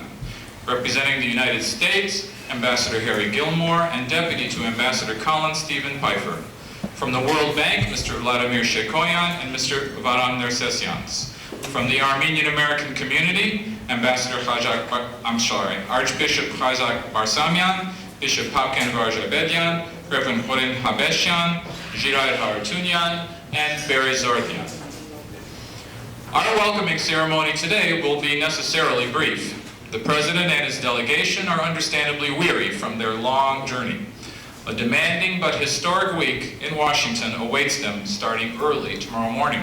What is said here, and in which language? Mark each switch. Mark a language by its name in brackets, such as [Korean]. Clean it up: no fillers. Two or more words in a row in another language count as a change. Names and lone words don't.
[English] Representing the United States, Ambassador Harry Gilmore, and Deputy to Ambassador Colin Stephen Pfeiffer. From the World Bank, Mr. Vladimir Shekoyan and Mr. Varan Nersesyans. From the Armenian American community, Ambassador Archbishop Khazak Barsamian, Bishop Papken Varjabedyan, Reverend Horin Habesyan, Giray Haratunyan, and Barry Zordian. Our welcoming ceremony today will be necessarily brief. The President and his delegation are understandably weary from their long journey. A demanding but historic week in Washington awaits them starting early tomorrow morning.